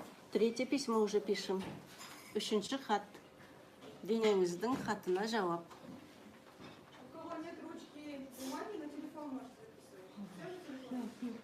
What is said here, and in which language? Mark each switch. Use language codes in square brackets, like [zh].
[ru] Третье письмо уже пишем. [kk] Үшінші хат. Денеңіздің хатына жауап. [ru] У кого нет ручки бумаги, на телефон можете записывать.